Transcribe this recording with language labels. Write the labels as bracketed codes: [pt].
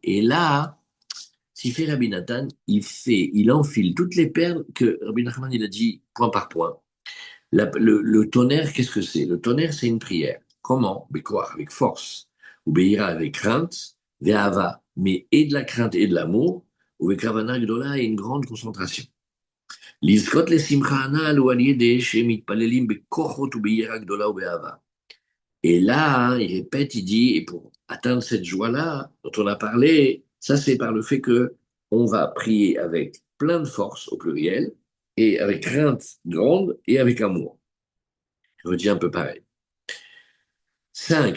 [fr] Et là, s'il fait Rabbi Nathan, il enfile toutes les perles que Rabbi Nachman il a dit point par point. Le tonnerre, qu'est-ce que c'est? Le tonnerre, c'est une prière. Comment? Bekoach, avec force. Ou Beira, avec crainte. Ve'ava, mais et de la crainte et de l'amour. [he] Ou Bekavana Gdola, [fr] et une grande concentration. [he] לזכות לשמחה הנ"ל הוא על ידי שמתפללים בכוחות וביראה גדולה ובאהבה. [fr] Et là, il répète, il dit, et pour atteindre cette joie-là dont on a parlé, ça c'est par le fait que on va prier avec plein de force au pluriel, et avec crainte grande et avec amour. Je redis un peu pareil. 5.